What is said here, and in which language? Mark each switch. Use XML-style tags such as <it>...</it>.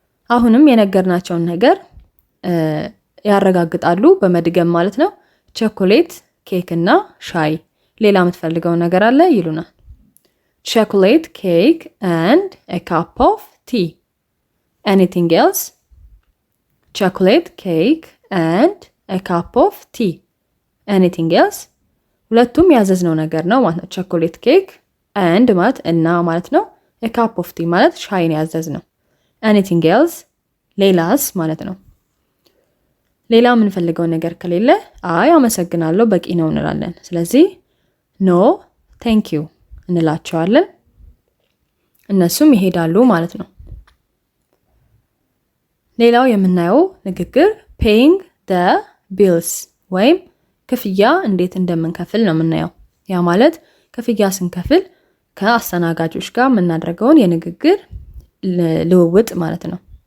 <am>አሁንም የነገርናቸውን ነገር ያረጋግጣሉ በመድገም ማለት ነው። ቸኮሌት፣ ኬክ እና ሻይ። ሌላ የምትፈልገው ነገር አለ ይሉናል። ቸኮሌት፣ ኬክ</am> <en>and a cup of tea. anything else? chocolate, cake and a cup of tea. anything else?</en> <am>ሁለቱም ያዘዝነው ነገር ነው ማለት ነው። ቸኮሌት፣ ኬክ and ማለት እና ማለት ነው።</am> <en>a cup of tea</en> <am>ማለት ሻይን ያዘዝነው።</am> <en>anything else?</en> <am>ሌላስ ማለት ነው። ሌላ የምንፈልገው ነገር ከሌለ አይ አመሰግናለሁ በቂ ነው እንላለን። ስለዚህ</am> <en>ኖ ቴንክ ዩ</en> <am>እንላቸዋለን። እነሱም ይሄዳሉ ማለት ነው። ሌላው የምናየው ንግግር</am> <en>paying the bills</en> <am>ወይም ክፍያ እንዴት እንደምንከፍል ነው የምናየው። ያ ማለት ክፍያ ስንከፍል ከአስተናጋጆች ጋር የምናደርገውን የንግግር ልውውጥ ማለት ነው።</am>